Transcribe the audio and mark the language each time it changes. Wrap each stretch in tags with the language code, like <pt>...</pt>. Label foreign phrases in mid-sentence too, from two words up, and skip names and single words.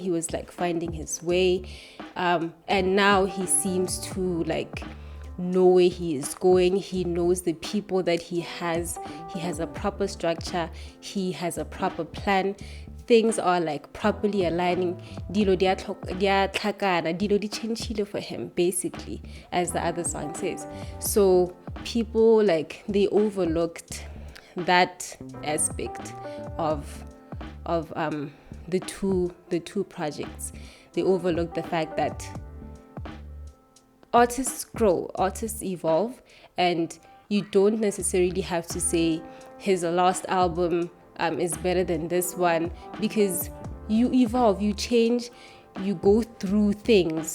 <en>He was like finding his way, and now he seems to like know where he is going. He knows the people that he has a proper structure, he has a proper plan. Things are like properly aligning.</en> <tn>Dilo dia tlhakana, dilo di chenchile</tn> <en>for him, basically, as the other song says. So people like they overlooked that aspect of the two projects. They overlooked the fact that artists grow, artists evolve, and you don't necessarily have to say his last album is better than this one, because you evolve, you change, you go through things.</en>